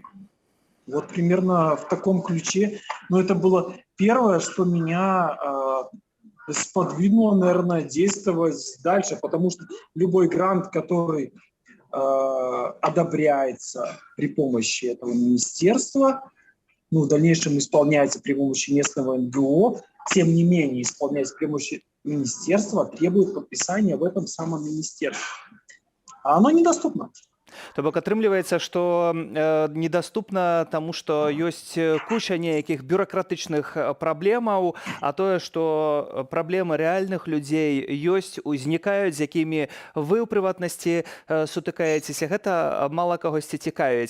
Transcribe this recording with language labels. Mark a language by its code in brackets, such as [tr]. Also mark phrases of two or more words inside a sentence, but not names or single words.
[ru] Вот примерно в таком ключе. Но это было первое, что меня сподвинуло, наверное, действовать дальше, потому что любой грант, который одобряется при помощи этого министерства, ну, в дальнейшем исполняется при помощи местного НГО, тем не менее исполняется при помощи министерства, требует подписания в этом самом министерстве. А оно недоступно. [be] То бок атрымліваецца, што недаступна таму, што ёсць куча нейкіх бюракратычных праблемаў, а тое, што праблемы рэальных людзей ёсць, узнікаюць, з якімі вы ў прыватнасці сутыкаецеся, гэта мала кагосьці цікавіць.